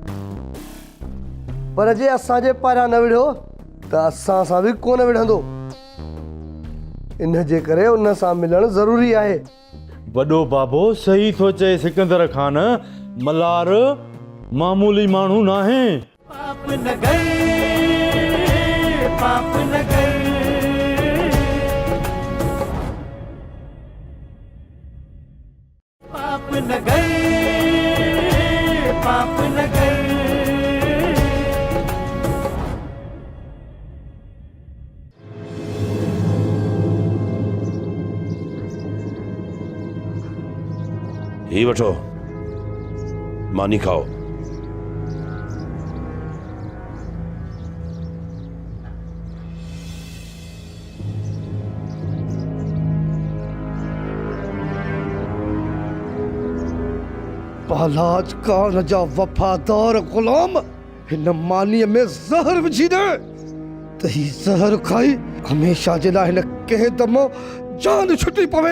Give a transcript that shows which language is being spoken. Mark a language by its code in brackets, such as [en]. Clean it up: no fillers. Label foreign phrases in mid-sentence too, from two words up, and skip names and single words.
[sd] पर जे असांजे पारां न विढ़ियो त असां सां बि कोन विढ़ंदो। इन जे करे उन सां मिलणु ज़रूरी आहे। वॾो बाबो सही थो चए सिकंदर खान, मल्हार मामूली माण्हू नाहे। पाप न गए, पाप न गए। पाप न गए, पाप न गए। ही वठो, मानी खाओ। बालाज खान जा वफादार गुलाम हिन मानीअ में ज़हर विझी दे त ही ज़हर खाई हमेशा जे लाइ हिन कैद मां जान छुटी पवे।